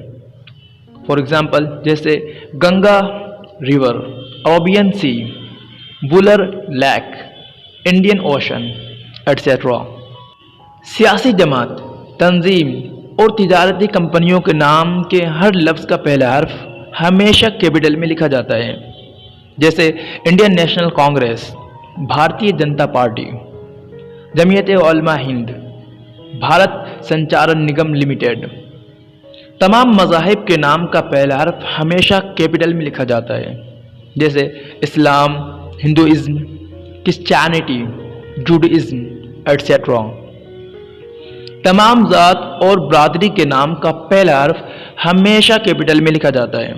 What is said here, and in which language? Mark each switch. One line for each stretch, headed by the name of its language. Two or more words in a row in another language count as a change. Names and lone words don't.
English: for example
Urdu: جیسے گنگا ریور، عربین سی، وولر لیک، انڈین اوشن ایٹسیٹرا۔ سیاسی جماعت، تنظیم اور تجارتی کمپنیوں کے نام کے ہر لفظ کا پہلا حرف ہمیشہ کیپٹل میں لکھا جاتا ہے، جیسے انڈین نیشنل کانگریس، بھارتیہ جنتا پارٹی، جمعیت علماء ہند، بھارت سنچارن نگم لمیٹڈ۔ تمام مذاہب کے نام کا پہلا حرف ہمیشہ کیپٹل میں لکھا جاتا ہے، جیسے اسلام، ہندوازم، کرسچینٹی، جوڈائزم ایٹسیٹرا۔ تمام ذات اور برادری کے نام کا پہلا حرف ہمیشہ کیپٹل میں لکھا جاتا ہے۔